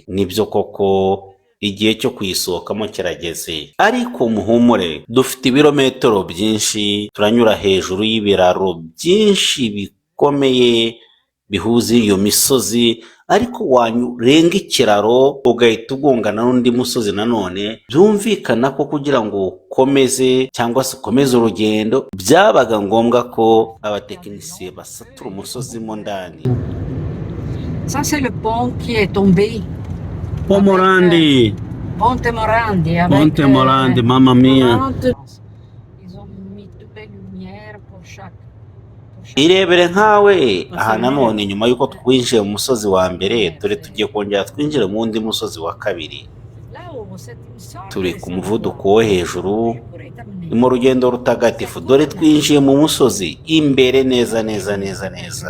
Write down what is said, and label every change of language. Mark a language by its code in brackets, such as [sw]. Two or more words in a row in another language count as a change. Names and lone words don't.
[rw] Nibyo koko igihe cyo kuyisohokamo kirageze, ariko muhumure, dufite ibirometero byinshi, turanyura hejuru y'ibiraro byinshi bikomeye bihuza iyo misozi, ariko wanyurenga ikiraro ugahita ugongana n'undi musozi nanone. Byumvikana ko kugira ngo ukomeze cyangwa se ukomeze urugendo, byabaga ngombwa ko abatekinisiye basatura umusozi mo ndani. [fr] Ça c'est le pont qui est tombé. Pomorandi. Ponte Morandi. Avec, [it] Ponte Morandi, mamma mia. [fr] 40. Ils ont mis toutes les lumières pour chaque. [rw] Irebere nkawe aha nanone nyuma y'uko twinjiye mu musozi wa mbere, dore tugiye kongera twinjire mu wundi musozi wa kabiri. Turi ku muvuduko wo hejuru, ni mu rugendo rutagatifu, dore twinjiye mu musozi imbere neza neza neza neza.